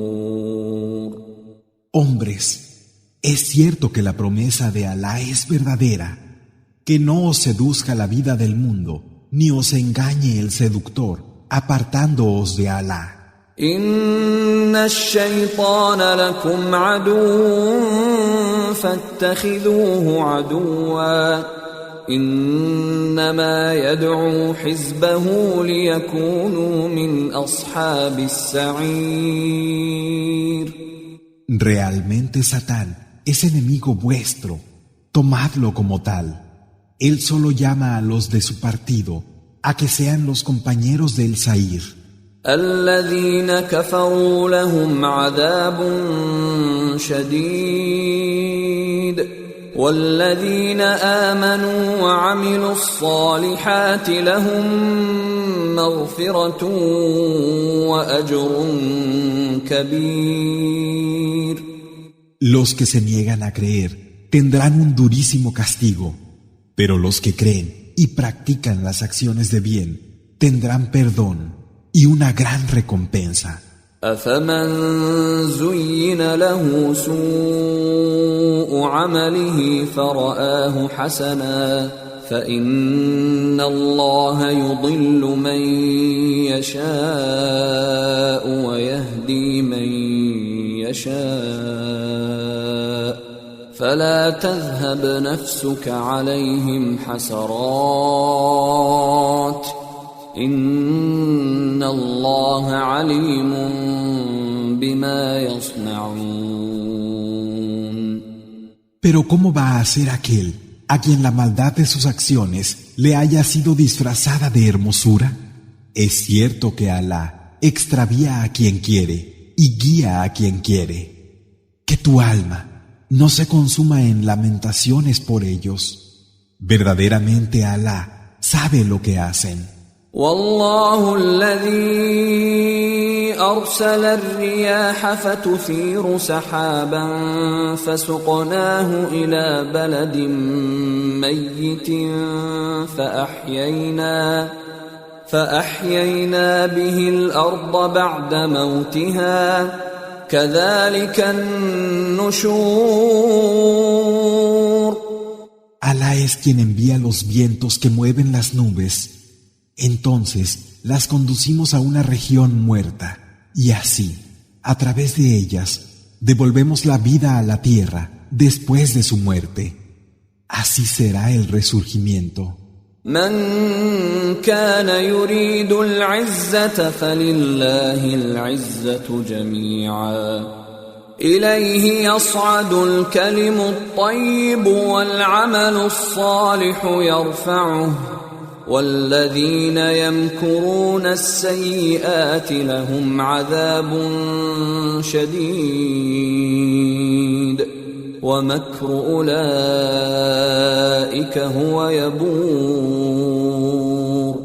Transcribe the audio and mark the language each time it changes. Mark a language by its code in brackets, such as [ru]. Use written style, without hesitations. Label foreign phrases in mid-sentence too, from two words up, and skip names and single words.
[es] Hombres, es cierto que la promesa de Alá es verdadera, que no os seduzca la vida del mundo, ni os engañe el seductor, apartándoos de Alá. [ar] إن الشيطان لكم عدو فاتخذوه عدوا إنما يدعو حزبه ليكونوا من أصحاب السعير. [es] Realmente Satán es enemigo vuestro, tomadlo como tal. Él solo llama a los de su partido a que sean los compañeros del Sa'ir. [ar] الذين كفروا لهم عذاب شديد والذين آمنوا وعملوا الصالحات لهم مغفرة وأجر كبير. [es] Los que se niegan a creer tendrán un durísimo castigo, pero los que creen y practican las acciones de bien tendrán perdón y una gran recompensa. [ar] أفمن زين له سوء عمله فرآه حسنا فإن الله يضل من يشاء ويهدي من يشاء فلا تذهب نفسك عليهم حسرات إن الله عليم بما يصنعون. [es] Pero ¿cómo va a ser aquel a quien la maldad de sus acciones le haya sido disfrazada de hermosura? Es cierto que Alá extravía a quien quiere y guía a quien quiere. Que tu alma no se consuma en lamentaciones por ellos. Verdaderamente Alá sabe lo que hacen. [ar] والله الذي أرسل الرياح فتثير سحابا فسقناه إلى بلد ميت فأحيينا به الأرض بعد موتها كذلك النشور. [es] Alá es quien envía los vientos que mueven las nubes. Entonces las conducimos a una región muerta, y así, a través de ellas, devolvemos la vida a la tierra después de su muerte. Así será el resurgimiento. [ar] من كان يريد العزة فلله العزة جميعا إليه يصعد الكلم الطيب والعمل الصالح يرفعه والذين يمكرون السيئات لهم عذاب شديد ومكر أولئك هو يبور.